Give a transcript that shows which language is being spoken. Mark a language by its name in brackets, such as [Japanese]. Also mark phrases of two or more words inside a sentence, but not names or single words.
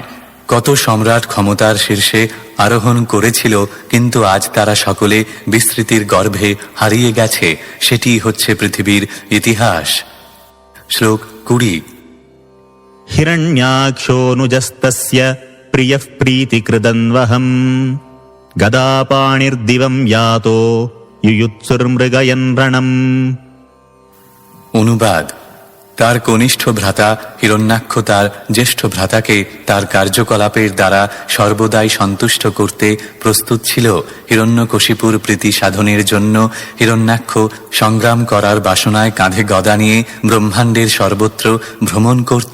[Bangla] কত সম্রাট ক্ষমতার শীর্ষে আরোহণ করেছিল, কিন্তু আজ তারা সকলে বিস্মৃতির গর্ভে হারিয়ে গেছে। সেটি হচ্ছে পৃথিবীর ইতিহাস। শ্লোক 20। [Sanskrit] হিরণ্যাক্ষোনুজস্তস্য প্রিয়ঃ প্রীতিকৃদন্বহम् গদাপাণির্দিবং यातो युयुत्सुर्मृगयन् रणम्। [Bangla] অনুবাদ: তার কনিষ্ঠ ভ্রাতা হিরণ্যাক্ষ তার জ্যেষ্ঠ ভ্রাতাকে তার কার্যকলাপের দ্বারা সর্বদাই সন্তুষ্ট করতে প্রস্তুত ছিল। হিরণ্যকশিপুর প্রীতি সাধনের জন্য হিরণ্যাক্ষ সংগ্রাম করার বাসনায় কাঁধে গদা নিয়ে ব্রহ্মাণ্ডের সর্বত্র ভ্রমণ করত।